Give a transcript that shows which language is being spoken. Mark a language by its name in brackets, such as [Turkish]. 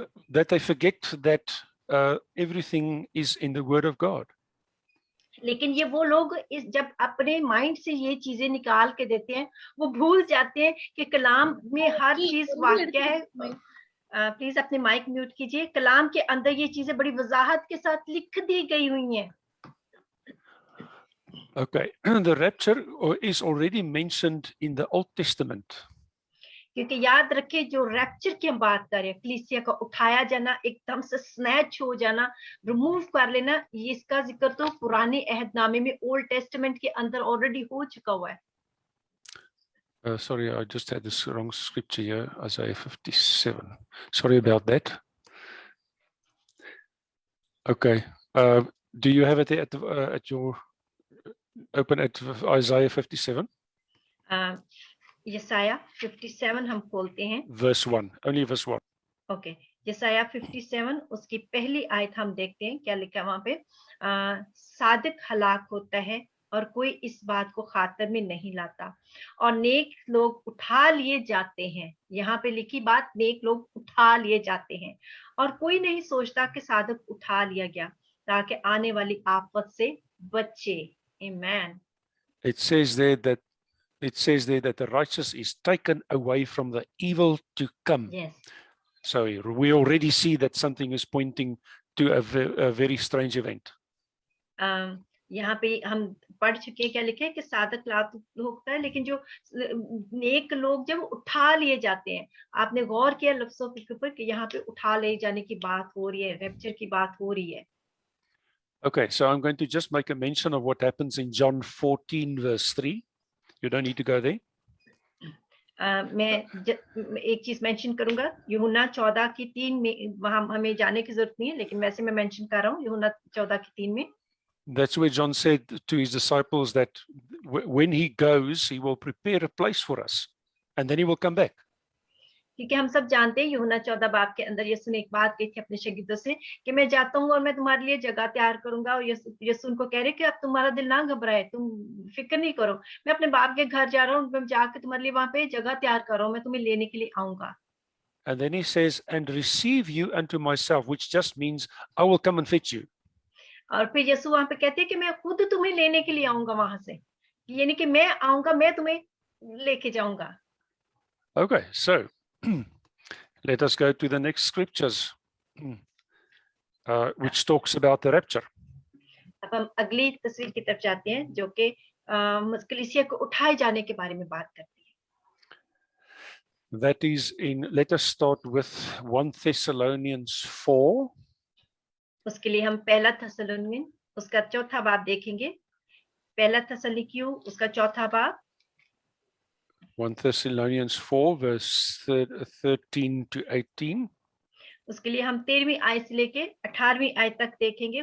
[English] That they forget that everything is in the Word of God. [Hindi] लेकिन ये वो लोग जब अपने माइंड से ये चीजें निकाल के देते हैं, वो भूल जाते हैं कि कलाम में हर चीज वाक्य है। प्लीज अपने माइक म्यूट कीजिए। कलाम के अंदर ये चीजें बड़ी वजाहत के साथ लिख दी गई हुई हैं। [English] Okay, the rapture is already mentioned in the Old Testament. [Hindi] क्योंकि याद रखिए, जो रैप्चर की हम बात कर रहे हैं, कलीसिया का उठाया जाना, एकदम से स्नैच हो जाना, रिमूव कर लेना, ये इसका जिक्र तो पुराने अहदनामे में, ओल्ड टेस्टामेंट के अंदर ऑलरेडी हो चुका हुआ है। [English] Sorry, I just had this wrong scripture here, Isaiah 57. Sorry about that. Okay, do you have it at your open at Isaiah 57? [Hindi] यसाया 57 हम खोलते हैं, [English] verse 1, only verse 1. [Hindi] ओके, यसाया 57 उसकी पहली आयत हम देखते हैं, क्या लिखा वहां पे। सादिक हलाक होता है और कोई इस बात को खातर में नहीं लाता, और नेक लोग उठा लिए जाते हैं। यहाँ पे लिखी बात, नेक लोग उठा लिए जाते हैं, और कोई नहीं सोचता कि सादिक उठा लिया गया ताकि आने वाली आफत से बचे। आमीन। [English] It says there that the righteous is taken away from the evil to come. Yes. So we already see that something is pointing to a very strange event. [Hindi] यहाँ पे हम पढ़ चुके हैं, क्या लिखे है कि सादक लाभ होता है, लेकिन जो नेक लोग जब उठा लिए जाते हैं, आपने गौर किया लफ्जों के ऊपर कि यहाँ पे उठा ले जाने की बात हो रही है, रैप्चर की बात हो रही है। [English] Okay, so I'm going to just make a mention of what happens in John 14 verse 3. You don't need to go there. [Hindi] मैं एक चीज मेंशन करूंगा, यूहन्ना 14 की 3 में, वहां हमें जाने की जरूरत नहीं है, लेकिन वैसे मैं मेंशन कर रहा हूँ यूहन्ना 14 की 3 में। [English] That's where John said to his disciples that when he goes, he will prepare a place for us, and then he will come back. [Hindi] क्योंकि हम सब जानते हैं यूहन्ना 14 बाब के अंदर यीशु ने एक बात कही थी अपने शागिर्दों से कि मैं जाता हूँ और मैं तुम्हारे लिए जगह तैयार करूंगा, और यीशु उनको कह रहे कि अब तुम्हारा दिल ना घबराए, तुम फिक्र नहीं करो, मैं अपने बाप के घर जा रहा हूँ, मैं जाके तुम्हारे लिए वहां पे जगह तैयार कर रहा हूँ, मैं तुम्हें लेने के लिए आऊंगा। [English] And then he says, and receive you unto myself, which just means I will come and fetch you. [Hindi] और फिर यीशु वहां पे कहते हैं कि मैं खुद तुम्हें लेने के लिए आऊंगा वहां से। यानी कि मैं आऊंगा, मैं तुम्हें लेके जाऊंगा। [English] Okay, so let us go to the next scriptures, which talks about the rapture. [Hindi] अब हम अगली तस्वीर की तरफ जाते हैं, जो कि कलीसिया को उठाए जाने के बारे में बात करती है। [English] That is let us start with 1 Thessalonians 4. [Hindi] उसके लिए हम पहला थेसलोनियन उसका चौथा बाब देखेंगे। पहला थेसलोनिकियों उसका चौथा बाब, [English] 1 Thessalonians 4 verse 13 to 18. [Hindi] उसके लिए हम 13वीं आयत से लेके 18वीं आयत तक देखेंगे।